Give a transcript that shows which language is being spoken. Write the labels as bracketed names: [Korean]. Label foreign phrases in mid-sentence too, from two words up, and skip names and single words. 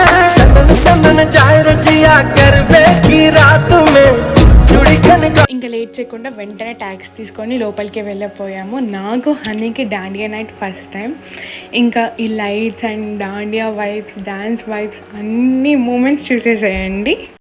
[Hindi] सनन सनन जाए रचिया गरबे की रात में चुड़ी खनका. [Telugu] ఇంకా లేట్ చేయకుండా వెంటనే ట్యాక్సీ తీసుకొని లోపలికి వెళ్ళిపోయాము. నాకు హనీకి దాండియా [English] night first time. [Telugu] ఇంకా ఈ [English] lights and Dandiya vibes, dance vibes [Telugu] అన్ని మూమెంట్స్ చూసేసేయండి.